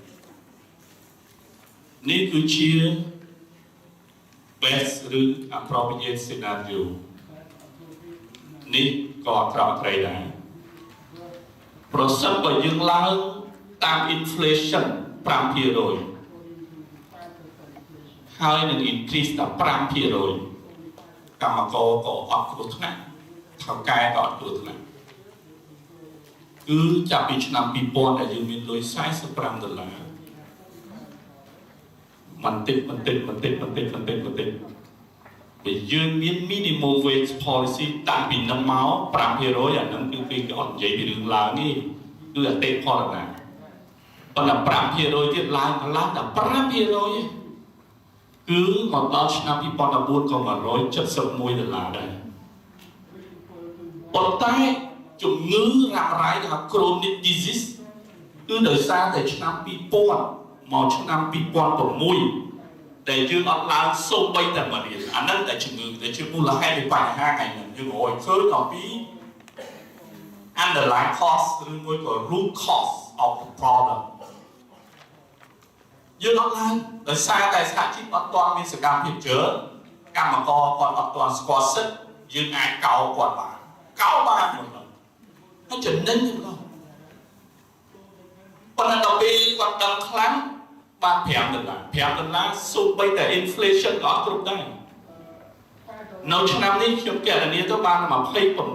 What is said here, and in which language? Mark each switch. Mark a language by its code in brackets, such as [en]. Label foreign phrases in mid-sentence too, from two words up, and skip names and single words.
[km] នេះគឺជា best ឬ [en] appropriate scenario [km] នេះក៏អាក្រក់អាក្រៃដែរប្រសិនបើយើងឡើងតាម inflation 5%ហើយនឹង increase ដល់ 5% កម្មករក៏អត់គ្រោះថ្នាក់ថៅកែក៏អត់គ្រោះថ្នាក់គឺចាប់ពីឆ្នាំ2000ដែលយើងមានលុយ$45 បន្តិចបើយើងមាន [en] minimum wage policy [km] តាំងពីនឹងមក5%អាហ្នឹងគឺគេអត់និយាយពីរឿងឡើងនេះគឺអតិផរណាប៉ុន្តែ5%ទៀតឡើងដល់5%ឯងគឺមកដល់ឆ្នាំ2014ក៏$171ដែរ ប៉ុន្តែជំងឺរ៉ាំរ៉ៃហៅ [en] chronic disease [km] គឺដោយសារតែឆ្នាំ2000មកឆ្នាំ2006ដែលយើងអត់ឡើងសូម្បីតែមួយរៀលអាហ្នឹងតែជំងឺដែលជាមូលហេតុនៃបញ្ហាថ្ងៃនេះយើងរកឃើញអំពី [en] underlying cause [km] ឬមួយក៏ [en] root cause of the problem [km] យើងអត់ឡើងដោយសារតែសហជីពអត់ទាន់មានសកម្មភាពច្រើនកម្មករគាត់អត់ទាន់ស្គាល់សិទ្ធិយើងអាចកោគាត់បានកោបានហ្នឹងហើយចំណេញហ្នឹងប៉ុន្តែដល់ពេលគាត់ដឹងខ្លាំងបាន$5សូម្បីតែ inflation ក៏អត់គ្រប់ដែរនៅឆ្នាំនេះខ្ញុំគណនាទៅបាន$28ទេ